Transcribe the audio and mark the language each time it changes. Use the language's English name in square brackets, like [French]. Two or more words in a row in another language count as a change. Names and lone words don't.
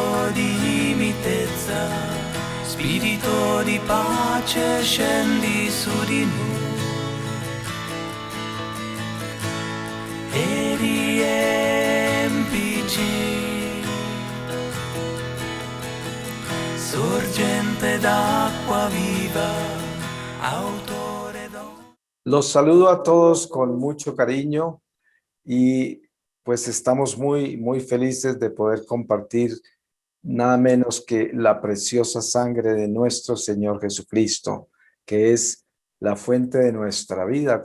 [Italian] di mitezza, Spirito di pace scendi su di noi e riempici, sorgente d'acqua viva, autore d'amore. [Spanish] Los saludo a todos con mucho cariño y pues estamos muy felices de poder compartir nada menos que la preciosa sangre de nuestro Señor Jesucristo, que es la fuente de nuestra vida.